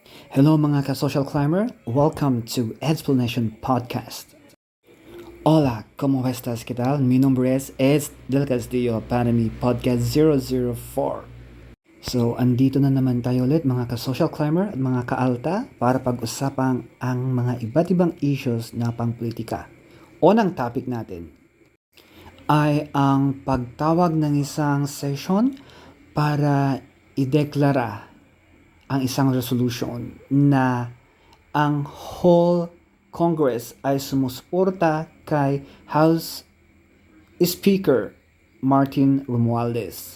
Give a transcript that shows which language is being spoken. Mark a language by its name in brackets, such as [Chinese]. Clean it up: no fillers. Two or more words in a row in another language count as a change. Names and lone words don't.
[English] Hello mga ka-social climber, welcome to Explanation Podcast. [Spanish] Hola, ¿cómo estás? ¿Qué tal? Mi nombre es Del Castillo para mi podcast 004. [Filipino] So, andito na naman tayo ulit mga ka-social climber at mga ka-alta para pag-usapang ang mga iba't ibang issues na pangpolitika. Unang topic natin ay ang pagtawag ng isang session para ideklara ang isang resolution na ang [English] whole Congress [Filipino] ay sumusuporta kay House Speaker Martin Romualdez.